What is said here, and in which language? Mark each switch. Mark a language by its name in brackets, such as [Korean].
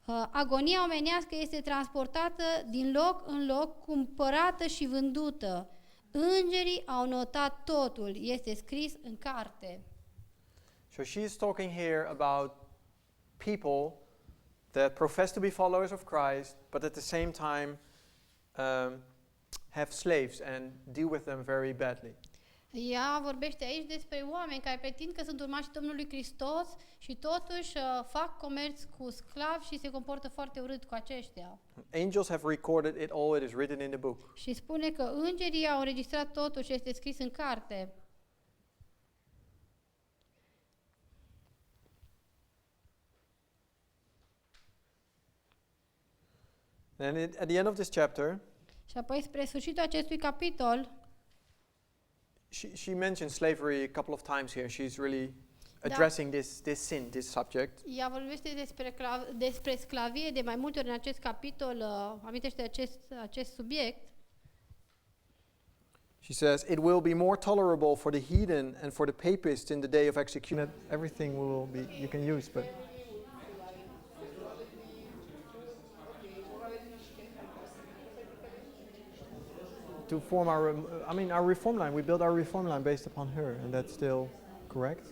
[Romanian] Agonia omenească este transportată din loc în loc, cumpărată și vândută. Îngerii au notat totul, este scris în carte. [English] So she's talking here about people that profess to be followers of Christ, but at the same time have slaves and deal with them very badly. [Romanian] Ea vorbește aici despre oameni care pretind că sunt urmașii Domnului Hristos și totuși fac comerț cu sclavi și se comportă foarte urât cu aceștia. [English] Angels have recorded it all, it is written in the book. [Romanian] Și spune că îngerii au înregistrat totul și este scris în carte. [English] And at the end of this chapter, [Romanian] Și apoi spre sfârșitul acestui capitol, [English] she mentions slavery a couple of times here. She's really addressing this sin, this subject. [Romanian] ea vorbește despre sclavie de mai multe ori în acest capitol, amintește acest subiect. [English] She says, it will be more tolerable for the heathen and for the papists in the day of execution. Everything will be, you can use, but... To form our reform line, we built our reform line based upon her, and that's still correct.